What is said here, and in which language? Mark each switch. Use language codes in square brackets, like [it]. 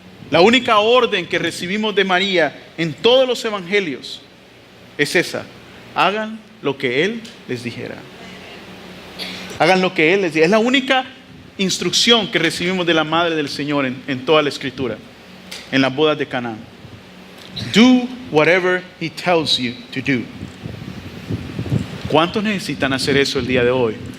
[es] La única orden que recibimos de María en todos los evangelios es esa: hagan lo que Él les dijera. Hagan lo que Él les diga. Es la única instrucción que recibimos de la Madre del Señor en toda la Escritura, en las bodas de Caná. [en] Do whatever He tells you to do. [es] ¿Cuántos necesitan hacer eso el día de hoy?